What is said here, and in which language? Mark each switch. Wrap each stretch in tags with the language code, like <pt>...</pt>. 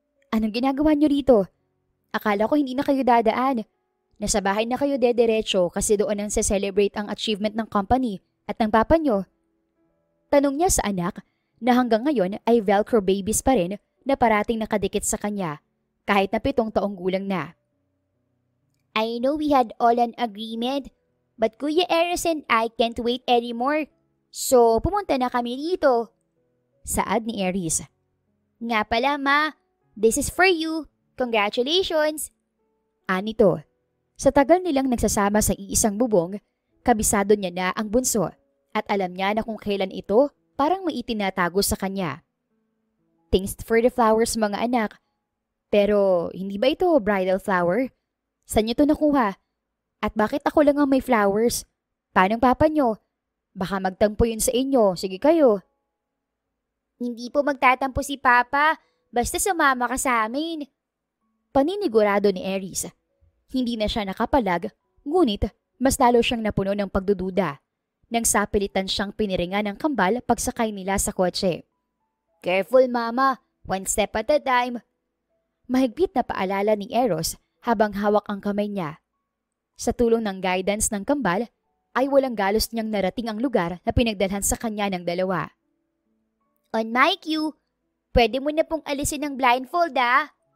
<tl>Anong ginagawa niyo rito? Akala ko hindi na kayo dadaan. Nasa bahay na kayo dederecho kasi doon ang celebrate ang achievement ng company at ng papa niyo. Tanong niya sa anak na hanggang ngayon ay Velcro babies pa rin na parating nakadikit sa kanya kahit na 7 taong gulang na.</tl> <en>I know we had all an agreement, but Kuya Eris and I can't wait anymore.</en> <tl>So, pumunta na kami dito. Saad ni Eris. Nga pala ma,</tl> <en>this is for you.</en> <tl>Congratulations. Anito. Sa tagal nilang nagsasama sa iisang bubong, kabisado niya na ang bunso at alam niya na kung kailan ito parang may itinatago sa kanya.</tl> <en>Thanks for the flowers</en> <tl>mga anak. Pero hindi ba ito bridal flower? Saan niyo to nakuha? At bakit ako lang ang may flowers? Paano papa niyo? Baka magtampo yun sa inyo. Sige kayo. Hindi po magtatampo si Papa. Basta sumama ka sa amin. Paninigurado ni Eris. Hindi na siya nakapalag, ngunit mas lalo siyang napuno ng pagdududa nang sapilitan siyang piniringan ng kambal pagsakay nila sa kotse.</tl> <en>Careful mama, 1 step at a time.</en> <tl>Mahigpit na paalala ni Eros habang hawak ang kamay niya. Sa tulong ng guidance ng kambal, ay walang galos niyang narating ang lugar na pinagdalhan sa kanya ng dalawa.</tl> <en>On my cue,</en> <tl>pwede mo na pong alisin ang blindfold ah.</tl>